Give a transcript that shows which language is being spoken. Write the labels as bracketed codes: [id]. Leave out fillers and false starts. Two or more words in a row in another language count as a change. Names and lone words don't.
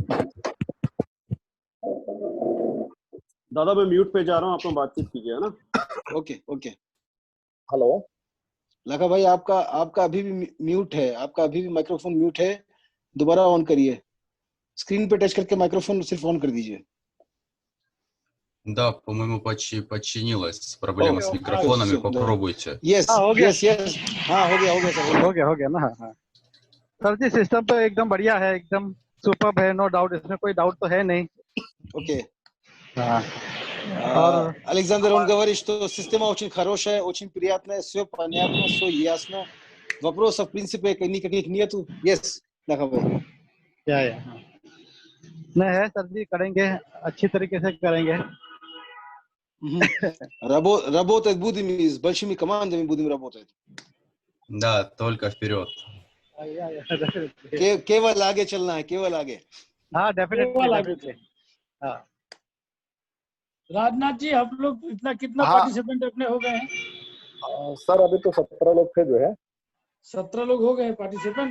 [hi] दादा मैं म्यूट पे जा रहा हूँ, आप लोग बातचीत कीजिए, है ना। ओके। हेलो, लखा भाई आपका अभी भी म्यूट है, आपका अभी भी [en] microphone mute [hi] है, दोबारा ऑन करिए। स्क्रीन पे टच करके माइक्रोफोन सिर्फ ऑन कर दीजिए। [ru] Да, по-моему, починилась проблема с микрофонами. Попробуйте. [hi] यस हाँ हो गया सर। हो गया ना। हाँ सर जी, सिस्टम तो एकदम बढ़िया है, एकदम सुपर्ब है, [en] no doubt, [hi] इसमें कोई डाउट तो है नहीं। [ru] Окей. [hi] और [ru] Александр, он говорит, что система очень хорошая, очень приятная, все понятно, все ясно. Вопросов, в принципе, никаких нету. [hi] Yes, Лаха भाई. नहीं है सर जी, करेंगे, अच्छी तरीके से करेंगे। [ru] Работать будем и с большими командами будем работать. Да, только вперед. [hi] केवल आगे चलना है, केवल आगे. हाँ डेफिनेटली। हाँ राजनाथ जी, आप लोग कितना पार्टिसिपेंट अपने हो गए हैं? सर अभी तो 17 लोग थे जो है। 17 लोग हो गए पार्टिसिपेंट।